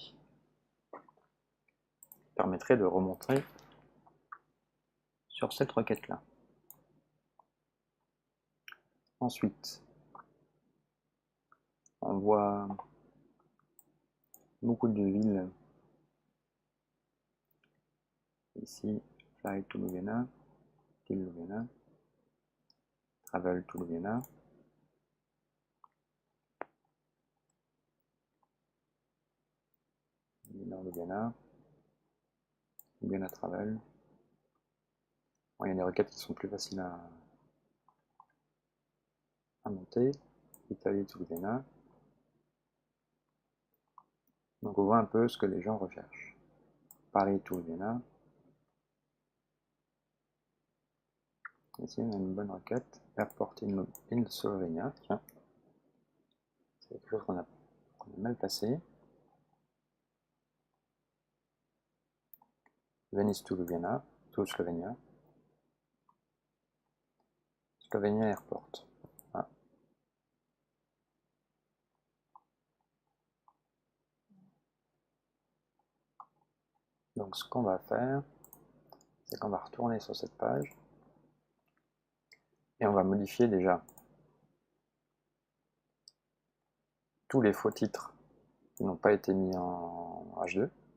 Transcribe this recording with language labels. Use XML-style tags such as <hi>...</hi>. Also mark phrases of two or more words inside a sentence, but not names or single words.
<fr>Ça permettrait de remontrer sur cette requête-là. Ensuite, on voit beaucoup de villes. Ici,</fr> <en>Fly to Ljubljana, Till Ljubljana, Travel to Ljubljana. Ljubljana, Ljubljana Travel.</en> <fr>Bon, il y a des requêtes qui sont plus faciles à monter.</fr> <en>Italie to Ljubljana.</en> <fr>Donc on voit un peu ce que les gens recherchent.</fr> <en>Paris to Ljubljana.</en> <fr>Ici on a une bonne requête.</fr> <en>Airport in Slovenia.</en> <fr>Tiens. C'est quelque chose qu'on a mal passé.</fr> <en>Venice to Ljubljana, to Slovenia. Slovenia Airport. Ah.</en> <fr>Donc ce qu'on va faire, c'est qu'on va retourner sur cette page et on va modifier déjà tous les faux titres qui n'ont pas été mis en H2.</fr>